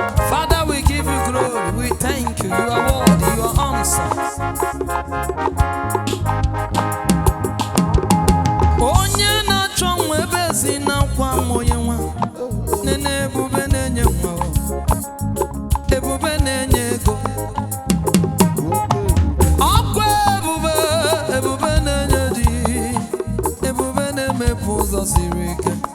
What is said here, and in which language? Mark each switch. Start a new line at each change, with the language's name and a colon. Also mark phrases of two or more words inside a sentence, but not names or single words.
English: Father, we give you glory. We thank you. You are worthy. You are awesome.
Igbo: Onye na-achọ nwa ebe ezi na-akwa nwa onye nwa. Nene ebube na-enye nwa o. Ebube na-enye ego. Ọkwa ebube, ebube na-enye di. Ebube na-emepe ụzọ siri ike.